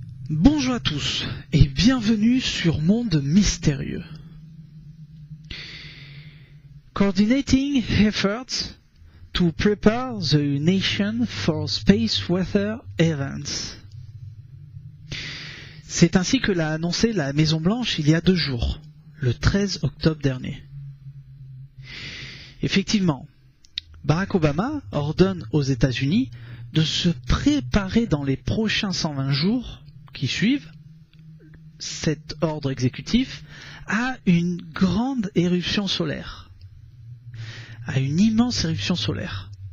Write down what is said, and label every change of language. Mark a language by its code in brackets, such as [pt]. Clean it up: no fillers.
[fr] Bonjour à tous et bienvenue sur Monde Mystérieux. [en] Coordinating efforts to prepare the nation for space weather events. [fr] C'est ainsi que l'a annoncé la Maison Blanche il y a 2 jours, le 13 octobre dernier. Effectivement, Barack Obama ordonne aux États-Unis de se préparer dans les prochains 120 jours qui suivent cet ordre exécutif à une grande éruption solaire, à une immense éruption solaire.